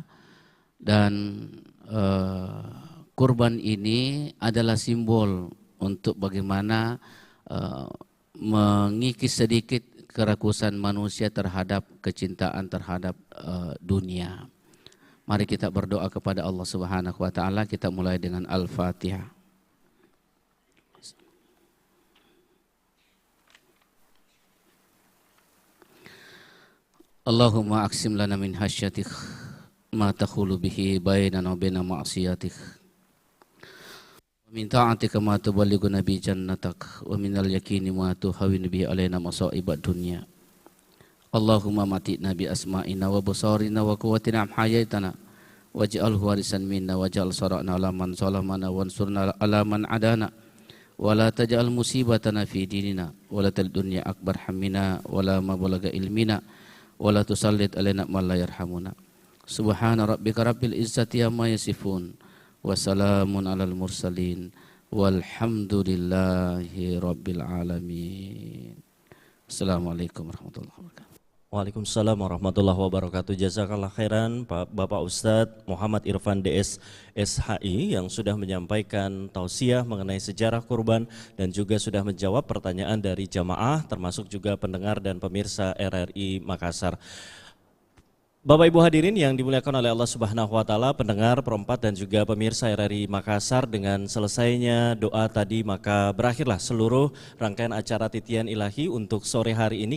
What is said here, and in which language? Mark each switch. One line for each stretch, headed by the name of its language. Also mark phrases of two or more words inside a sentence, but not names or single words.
Indonesian: Dan kurban ini adalah simbol untuk bagaimana mengikis sedikit kerakusan manusia terhadap kecintaan terhadap dunia. Mari kita berdoa kepada Allah
Arabic: سبحانه وتعالى.
Indonesian: Kita mulai dengan Al-Fatihah.
Arabic: اللهم اقسم لنا من خشيتك ما تحول به بيننا وبين معصيتك. ومن طاعتك ما تبلغنا به جنتك ومن اليقين ما تهون به علينا مصائب الدنيا. اللهم متعنا بأسماعنا وأبصارنا وقوتنا ما أحييتنا واجعله وارثا منا واجعل ثأرنا على من ظلمنا وانصرنا على من عادانا ولا تجعل مصيبتنا في ديننا ولا تل الدنيا أكبر همنا ولا مبلغ علمنا ولا تسلط علينا من لا يرحمنا. سبحان ربك رب العزة عما يصفون وسلام على المرسلين والحمد لله رب العالمين. السلام عليكم ورحمة الله وبركاته. وعليكم السلام ورحمة الله وبركاته. جزاك الله خيرا
Indonesian: Bapak Ustadz Muhammad Irfan DS SHI yang sudah menyampaikan tausiah mengenai sejarah kurban dan juga sudah menjawab pertanyaan dari jamaah termasuk juga pendengar dan pemirsa RRI Makassar. Bapak Ibu hadirin yang dimuliakan oleh Allah
Arabic: سبحانه وتعالى,
Indonesian: pendengar, perempat dan juga pemirsa RRI Makassar, dengan selesainya doa tadi maka berakhirlah seluruh rangkaian acara Titian Ilahi untuk sore hari ini.